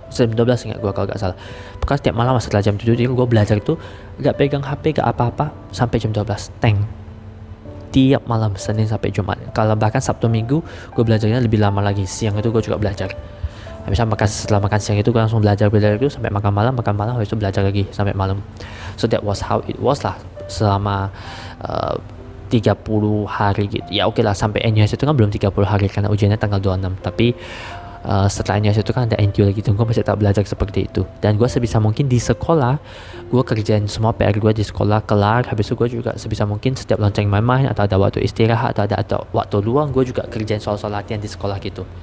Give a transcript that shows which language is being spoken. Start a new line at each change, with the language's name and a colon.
Indonesian: Jam 12 ingat gue kalau gak salah. Pokoknya tiap malam setelah jam 7 jadi gue belajar itu gak pegang HP, gak apa-apa sampai jam 12. Tiap malam, Senin sampai Jumat. Kalau bahkan Sabtu Minggu gue belajarnya lebih lama lagi. Siang itu gue juga belajar. Misalnya setelah makan siang itu gue langsung belajar itu sampai makan malam habis itu belajar lagi sampai malam.
English: So that was how it was
Indonesian: lah selama 30 hari gitu. Ya oke lah, sampai NUS itu kan belum 30 hari karena ujiannya tanggal 26. Tapi setelah NUS itu kan ada NTU lagi tuh, gue masih tak belajar seperti itu. Dan gue sebisa mungkin di sekolah gue kerjain semua PR gue di sekolah kelar. Habis itu gue juga sebisa mungkin setiap lonceng main-main atau ada waktu istirahat atau ada waktu luang, gue juga kerjain soal-soal latihan di sekolah gitu.